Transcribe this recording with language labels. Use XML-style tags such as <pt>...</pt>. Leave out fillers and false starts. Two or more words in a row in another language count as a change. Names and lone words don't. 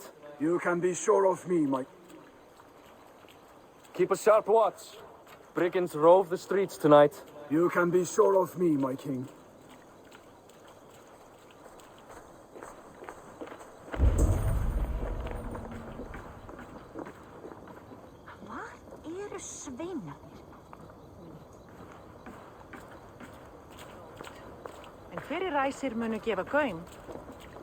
<en>You can be sure of me, my... Keep a sharp watch. Brigands rove the streets tonight. You can be sure of me, my king.</en> <is>Hvar eru sveinarnir? En hverjir ræsir munu gefa gaum?</is>